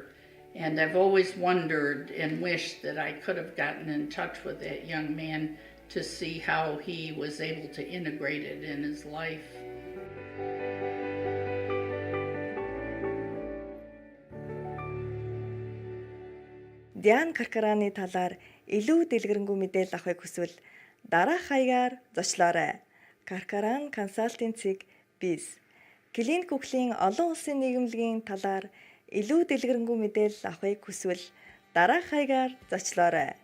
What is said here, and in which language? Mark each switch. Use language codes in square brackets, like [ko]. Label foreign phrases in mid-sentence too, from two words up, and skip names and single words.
[en] And I've always wondered and wished that I could have gotten in touch with that young man to see how he was able to integrate it in his life. [mn] Diane Corcorani талаар илүү дэлгэрэнгүй мэдээлэл авахыг хүсвэл дараах хаягаар зочлоорой. Corcoran консалтинцийг biz. Клиник үхлийн олон улсын нийгэмлэгийн талаар илүү дэлгэрэнгүй мэдээлэл авахыг хүсвэл дараах хаягаар зочлоорой.